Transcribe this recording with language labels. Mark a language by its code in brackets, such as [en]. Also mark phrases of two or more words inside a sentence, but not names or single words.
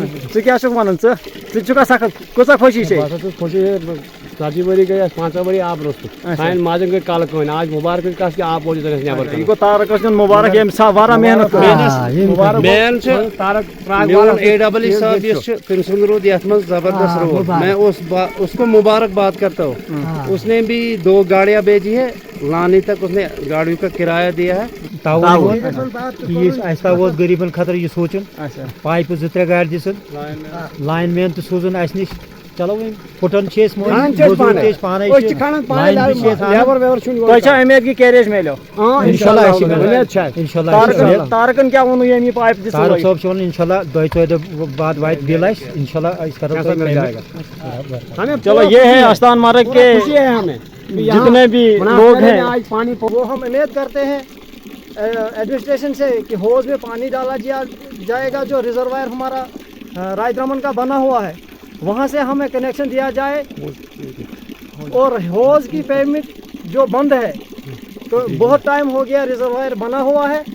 [ks] ژٕ کیٛاہ چھُکھ ونان ژٕ چھُکھا سخت کۭژاہ خوشی چھے خوشی 40 ؤری گٔے اَسہِ 5 ؤری آب روٚستُے. سانہِ ماجٮ۪ن گٔے کَلہٕ کٲنۍ. آز مُبارکٕچ کَتھ کہِ آب موٗجوٗد أسۍ نٮ۪بر یہِ گوٚو تارکس دیُن مُبارک ییٚمہِ ساتہٕ واریاہ محنت کٔر مین چھُ میون AEE صٲب یُس چھُ تٔمۍ سُنٛد روٗد یتھ منٛز زبردست رول. [ur] میں اس کو مبارکباد کرتا ہوں. اس نے بھی 2 گاڑیاں بھیجی ہے لانے تک. اس نے گاڑیوں کا کرایہ دیا ہے. [ks] تعاون غریبن خٲطرٕ یہِ سونٛچُن پایپہٕ 2-3 گاڑِ دِژٕن لایِن مین تہِ سوٗزُن اَسہِ نِش. چلو وۄنۍ پھٕٹن چھِ أسۍ پانے تۄہہِ چھا اُمید کہِ کیریج میلیو تارکن کیٛاہ ووٚنوٕ ییٚمہِ یہِ پایپ دِژ طارق صٲب چھُ ونان انشاءاللہ 2-4 دۄہ بعد واتہِ بِل اَسہِ انشاءاللہ أسۍ کرو [ur] چلو یہ ہے آستان مارگ کے جتنے بھی لوگ ہیں وہ ہم امید کرتے ہیں ایڈمنسٹریشن سے کہ حوض میں پانی ڈالا جائے گا. جو ریزروائر ہمارا رائے رمن کا بنا ہوا ہے وہاں سے ہمیں کنیکشن دیا جائے اور حوض کی پیمنٹ جو بند ہے تو بہت ٹائم ہو گیا ریزروائر بنا ہوا ہے.